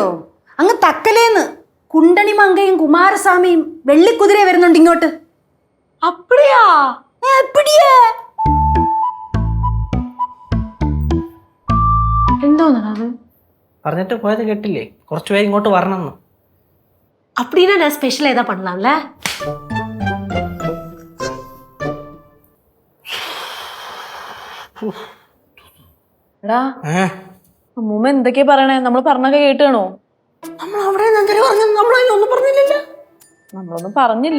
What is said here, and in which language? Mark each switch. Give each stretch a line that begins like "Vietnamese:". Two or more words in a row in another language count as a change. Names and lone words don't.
Malayalam: അങ്ങ് തക്കലേന്ന് കുണ്ടണിമങ്കയും കുമാരസ്വാമിയും വെള്ളിക്കുതിര വരുന്നുണ്ട് ഇങ്ങോട്ട്.
Tamil: அப்படியா?
Malayalam: എപ്പിടിയാ? എന്തോന്നത് പറഞ്ഞിട്ട് പോയത് കേട്ടില്ലേ? കുറച്ചുപേര് ഇങ്ങോട്ട് വരണമെന്ന്.
Tamil: அப்படின்னா நான் ஸ்பெஷல் ஏதா பண்ணலாம்ல?
Malayalam: എടാ അമ്മൂമ്മ എന്തൊക്കെയാ പറയണേ? നമ്മൾ പറഞ്ഞൊക്കെ കേട്ടാണോ? നമ്മൾ അവിടെ നമ്മളൊന്നും പറഞ്ഞില്ലല്ലോ. നമ്മളൊന്നും പറഞ്ഞില്ല.